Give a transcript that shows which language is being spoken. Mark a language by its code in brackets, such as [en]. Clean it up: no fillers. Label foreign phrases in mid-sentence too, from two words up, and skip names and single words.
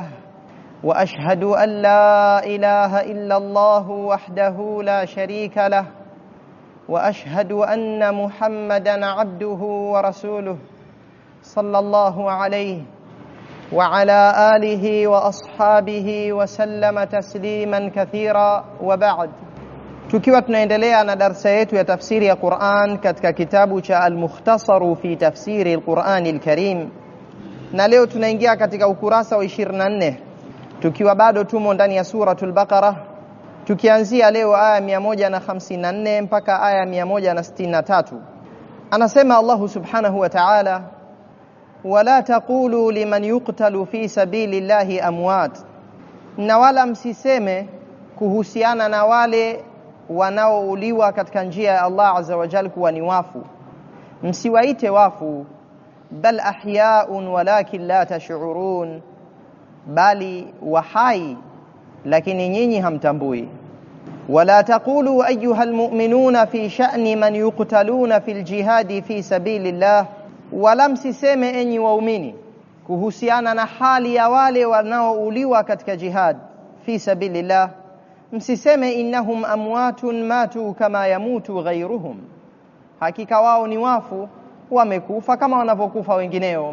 [ar] وأشهد أن لا إله إلا الله وحده لا شريك له وأشهد أن محمدًا عبده ورسوله صلى الله عليه وعلى آله وأصحابه وسلم تسليما كثيرا وبعد. [sw] Tukiwa tunaendelea na darasa yetu ya tafsiri ya Qur'an katika kitabu cha Al-Mukhtasaru fi tafsiri al-Qur'an al-Karim, na leo tunaingia katika ukurasa wa 24 tukiwa bado tumo ndani ya suratul Baqara, tukianzia leo aya 154 mpaka aya 163. [ar] Anasema الله سبحانه وتعالى: ولا تقولوا لمن يقتل في سبيل الله أموات, [sw] na wala msiseme kuhusiana na wale wanaouliwa katika njia ya Allah [ar] عز وجل [sw] kuwa ni wafu, msiwaite wafu. [ar] بل أحياء ولكن لا تشعرون, [sw] bali wahai lakini nyinyi hamtambui. [ar] ولا تقولوا أيها المؤمنون في شأن من يقتلون في الجهاد في سبيل الله, [sw] wala msiseme enyi waumini kuhusiana na hali ya wale wanaouliwa katika [ar] جهاد في سبيل الله, [sw] msiseme [ar] إنهم أموات ماتوا كما يموت غيرهم, [sw] hakika wao ni wafu wamekufa kama wanavyokufa wengineo.